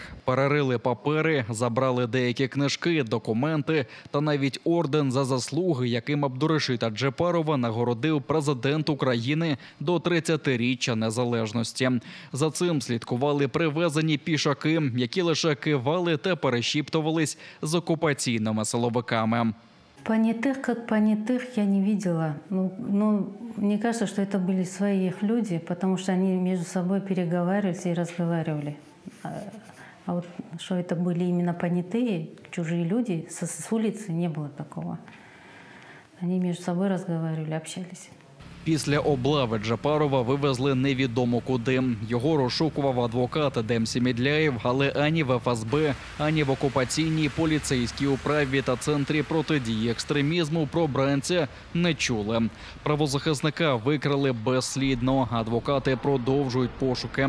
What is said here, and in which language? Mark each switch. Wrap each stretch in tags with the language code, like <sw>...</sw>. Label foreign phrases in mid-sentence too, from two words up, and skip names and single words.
<uk>Перерили папери, забрали деякі книжки, документи та навіть орден за заслуги, яким Абдурашита Джепарова нагородив президент України до 30-річчя незалежності. За цим слідкували привезені пішаки, які лише кивали та перешіптувались з окупаційними силовиками.</uk> <ru>Понятых, как понятых, я не видела. Мне кажется, что это были свои их люди, потому что они между собой переговаривались и разговаривали. А вот что это были именно понятые, чужие люди, с улицы не было такого. Они между собой разговаривали, общались.</ru> <uk>Після облави Джепарова вивезли невідомо куди. Його розшукував адвокат Едем Семідляєв, але ані в ФСБ, ані в окупаційній поліцейській управі та Центрі протидії екстремізму про бранця не чули. Правозахисника викрали безслідно. Адвокати продовжують пошуки.</uk>